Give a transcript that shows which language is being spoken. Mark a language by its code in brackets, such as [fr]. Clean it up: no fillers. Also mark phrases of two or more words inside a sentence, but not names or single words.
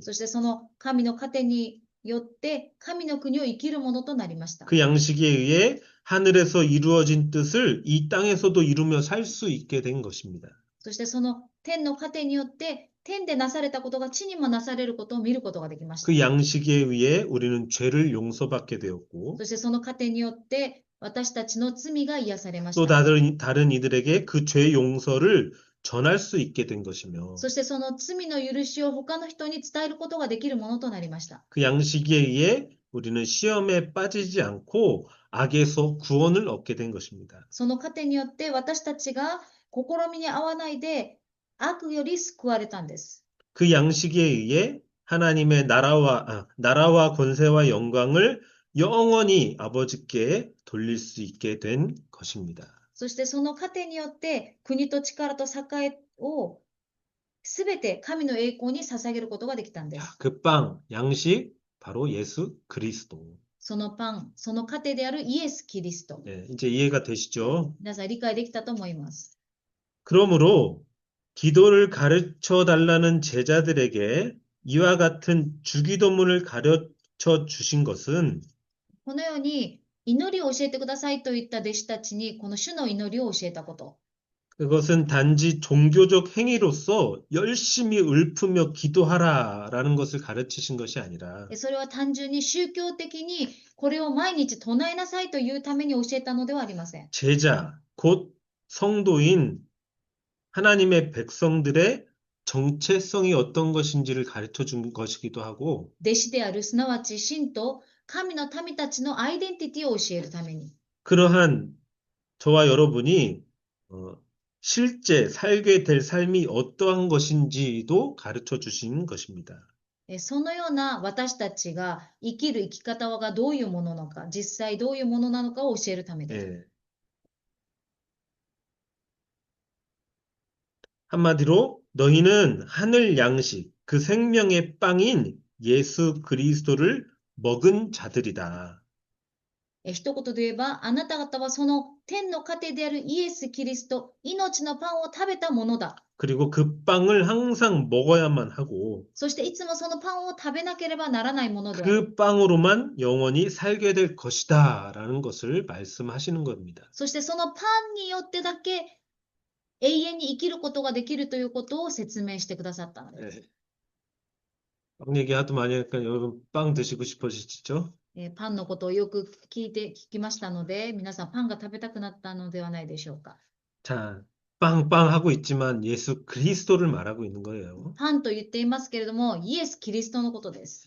[ja] そしてその神の糧によって神の国を生きるものとなりました。 [ko] 그 양식에 의해 하늘에서 이루어진 뜻을 이 땅에서도 이루며 살 수 있게 된 것입니다. [ja] そしてその天の糧によって天でなされたことが地にもなされることを見ることができました。 [ko] 그 양식에 의해 우리는 죄를 용서받게 되었고, [ja] そしてその糧によって私たちの罪が癒されまし [ko] 또 [ja] た。 [ko] 다른 이들에게 그 죄 용서를 전할 수 있게 된 것이며, [ja] そしてその罪の許しを他の人に伝えることができるものとなりました。 [ko] 그 양식에 의해 우리는 시험에 빠지지 않고 악에서 구원을 얻게 된 것입니다. [ja] その糧によって私たちが試みに合わないで悪より救われたんです。 [ko] 그 양식에 의해 하나님의 나라와 권세와 영광을 영원히 아버지께 돌릴 수 있게 된 것입니다. [ja] そしてその糧によって国と力と栄をすべて神の栄光に捧げることができたんで [ko] 자, [ja] す。 [ko] 그 빵, 양식, 바로 예수 그리스도. [ja] そのパン、その糧であるイエス・キリスト。 [ko] 네, 이제 이해가 되시죠? [ja] 皆さん理解できたと思います。 [ko] 그러므로 기도를 가르쳐 달라는 제자들에게 이와 같은 주기도문을 가르쳐 주신 것은 [ja] このように祈りを教えてくださいと言った弟子たちにこの主の祈りを教えたこと。 [ko] 그것은 단지 종교적 행위로서 열심히 읊으며 기도하라라는 것을 가르치신 것이 아니라 [ja] それは単純に宗教的にこれを毎日唱えなさいというために教えたのではありません。 [ko] 제자, 곧 성도인 하나님의 백성들의 정체성이 어떤 것인지를 가르쳐 준 것이기도 하고 [ja] 弟子であるすなわち信と神の民たちのアイデンティティを教えるために。 [ko] 그러한 저와 여러분이 실제 살게 될 삶이 어떠한 것인지도 가르쳐 주신 것입니다. [ja] そのような私たちが生きる生き方がどういうものなのか、実際どういうものなのかを教えるためです。 [ko] 예. 한마디로 너희는 하늘 양식, 그 생명의 빵인 예수 그리스도를 먹은 자들이다. [ja] 一言で言えば、あなた方はその天の糧であるイエス・キリスト、命のパンを食べたものだ。 [ko] 그리고 그 빵을 항상 먹어야만 하고 [ja] そしていつもそのパンを食べなければならないものである。 [ko] 그 빵으로만 영원히 살게 될 것이다 라는 것을 말씀하시는 겁니다. [ja] そしてそのパンによってだけ永遠に生きることができるということを説明してくださったのです。 [ko] 예. 빵 얘기 하도 많이 하니까 여러분 빵 드시고 싶어지시죠? [ja] パンのことをよく聞きましたので、皆さんパンが食べたくなったのではないでしょうか。 [ko] 자, 빵빵 하고 있지만 예수 그리스도를 말하고 있는 거예요. [ja] パンと言っていますけれども、イエス・キリストのことです。